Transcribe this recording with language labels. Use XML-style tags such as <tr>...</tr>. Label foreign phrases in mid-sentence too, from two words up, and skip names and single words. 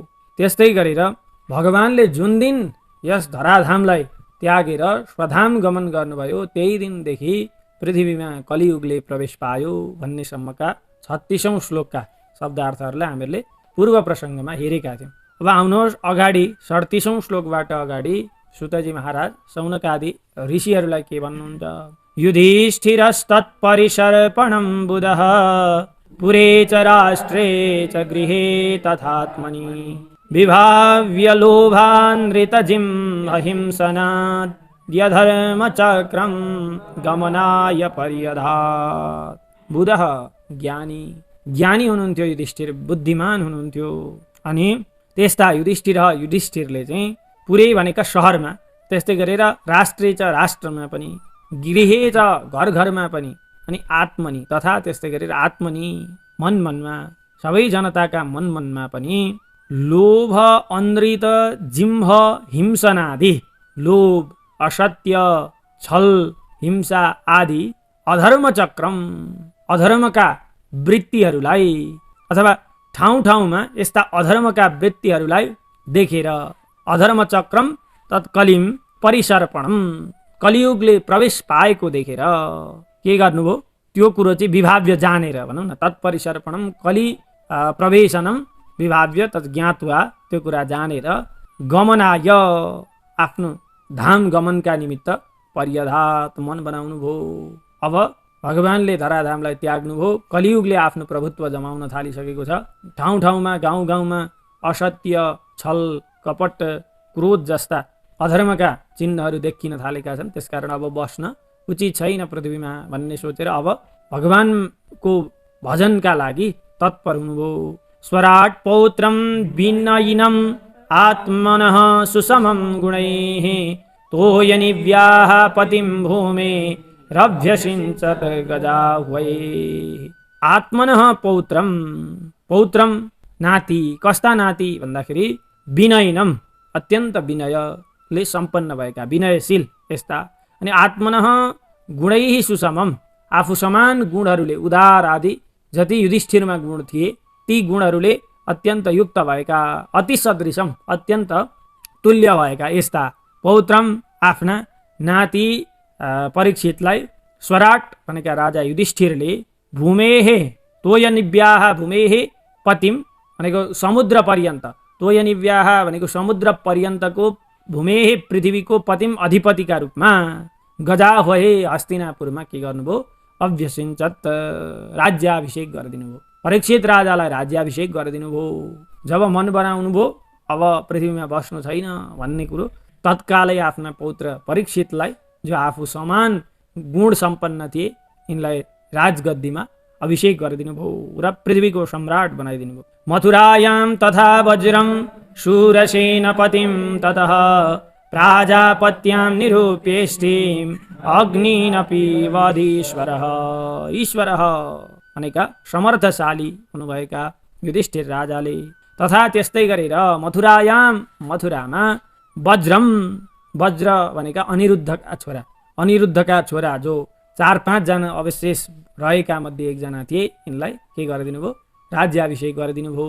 <ne>त्यस्तै गरेर भगवानले जुन दिन यस धराधामलाई त्यागेर स्वधाम गमन गर्नुभयो, त्यही दिनदेखि पृथ्वीमा कलियुगले प्रवेश पायो भन्नेसम्मका 36औं श्लोकका शब्दार्थहरूलाई हामीले पूर्व प्रसङ्गमा हेरेका थियौँ। अब आउनुहोस् अगाडि 37औं श्लोकबाट अगाडि सुतजी महाराज सौनकादि ऋषिहरूलाई के भन्नुहुन्छ।</ne> <sa>युधिष्ठिरस्तत्परिसर्पणं बुधः पुरे च राष्ट्रे च गृहे तथात्मनि विभाव्य लोभान्नृतजिं अहिंसनात् यधर्मचक्रं गमनाय पर्यधात्।</sa> <ne>बुधः ज्ञानी हुनुहुन्थ्यो युधिष्ठिर, बुद्धिमान हुनुहुन्थ्यो। अनि त्यस्ता युधिष्ठिरले चाहिँ पुरै भनेका सहरमा, त्यस्तै गरेर</ne> <sa>राष्ट्रे च</sa> <ne>राष्ट्रमा पनि,</ne> <sa>गृहे च</sa> <ne>घरमा पनि, अनि आत्मनि तथा त्यस्तै गरेर आत्मनि मनमा सबै जनताका मनमा पनि</ne> <sa>लोभ अनृत जिम्ह हिंसनादि,</sa> <ne>लोभ असत्य छल हिंसा आदि अधर्मका वृत्तिहरूलाई अथवा ठाउँमा यस्ता अधर्मका वृत्तिहरूलाई देखेर</ne> <sa>अधर्मचक्रम तत्कलिम परिसर्पणम,</sa> <ne>कलियुगले प्रवेश पाएको देखेर के गर्नुभयो, त्यो कुरो चाहिँ विभाव्य जानेर भनौँ न,</ne> <sa>तत्परिसर्पणम कलि प्रवेशनम विभाव्य तत् ज्ञात्वा,</sa> <ne>त्यो कुरा जानेर गमनाय आफ्नो धाम गमनका निमित्त पर्यधात मन बनाउनु भयो। अब भगवानले धराधामलाई त्याग्नुभयो, कलियुगले आफ्नो प्रभुत्व जमाउन थालिसकेको छ। ठाउँमा गाउँमा असत्य छल कपट क्रोध जस्ता अधर्मका चिन्हहरू देखिन थालेका छन्। त्यसकारण अब बस्न उचित छैन पृथ्वीमा भन्ने सोचेर अब भगवानको भजनका लागि तत्पर हुनुभयो।</ne> <sa>स्वराट पौत्रम विनयिनम आत्मनः सुसमं गुणैः तोयनिव्याः पतिं भूमे रभ्यसिञ्चत गजाह्वै। आत्मनः पौत्रम</sa> <ne>नाति, कस्ता नाति भन्दाखेरि विनयिनम अत्यन्त विनयले सम्पन्न भएका, विनयशील यस्ता।</ne> <sa>अनि आत्मनः गुणैः सुसमम,</sa> <ne>आफू समान गुणहरूले, उदार आदि जति युधिष्ठिरमा गुण थिए ती गुणहरूले अत्यन्त युक्त भएका, अति सदृशम अत्यन्त तुल्य भएका यस्ता पौत्रम आफ्ना नाति परीक्षितलाई स्वराट भनेका राजा युधिष्ठिरले</ne> <sa>भूमेः तोयनिव्याः भूमेः पतिम</sa> <ne>भनेको समुद्र पर्यन्त, तोयनिव्याः भनेको समुद्र पर्यन्तको भूमेः पृथ्वीको पतिम अधिपतिका रूपमा गजाह्वये हस्तिनापुरमा के गर्नुभयो, अभ्यसिञ्चत राज्याभिषेक गरिदिनु भयो। परीक्षित राजालाई राज्याभिषेक गरिदिनु भयो। जब मन बनाउनु भयो अब पृथ्वीमा बस्नु छैन भन्ने कुरो तत्कालै आफ्ना पौत्र परीक्षितलाई जो आफू समान गुण सम्पन्न थिए यिनलाई राजगद्दीमा अभिषेक गरिदिनु भयो र पृथ्वीको सम्राट बनाइदिनु भयो।</ne> <sa>मथुरायाम तथा वज्रम शूरसेनपतिम ततः प्राजापत्यां निरूप्येष्टिम अग्निनपि वधीश्वरः।</sa> <ne>ईश्वरः भनेका समर्थशाली हुनुभएका युधिष्ठिर राजाले तथा त्यस्तै गरेर मथुरामा वज्रम, वज्र भनेका अनिरुद्धका छोरा जो 4-5 जना अवशेष रहेका मध्ये एकजना थिए यिनलाई के गरिदिनु भयो, राज्याभिषेक गरिदिनु भयो।</ne>